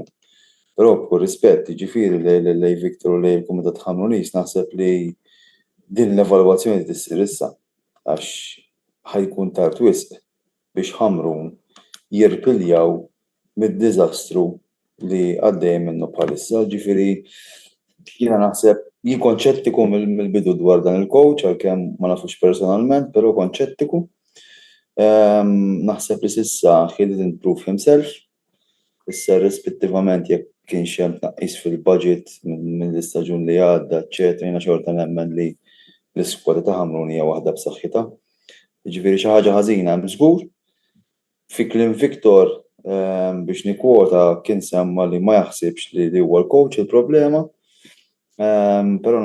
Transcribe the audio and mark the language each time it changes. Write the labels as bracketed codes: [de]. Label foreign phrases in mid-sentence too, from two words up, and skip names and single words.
[mt] Però b'kull rispett, jiġifieri lej Viktor u lej il-Kumitat Ħamrunis naħseb li din l-evalwazzjoni tissir issa għax ħajkun tard wisq biex Hamrun jirpiljaw mid-diżastru li għaddej minnu bħalissa. Ġifieri jiena naħseb jien konċettiku mill-bidu dwar dan il-coach għalkemm ma nafux personalment, però konċettiku. Naħseb li s'issa [en] he didn't prove himself. [mt] Issa rispettivament jekk kienx hemm tnaqqis fil-budget mill-istaġun li għadda, eċċetera, jiena xorta nemmen li l-iskwada ta' Hamrun hija waħda b'saħħitha. Jiġifieri xi ħaġa ħażina hemm żgur. Fi kliem Viktor biex nikkwota kien semma li ma jaħsibx li huwa l-coach il-problema, però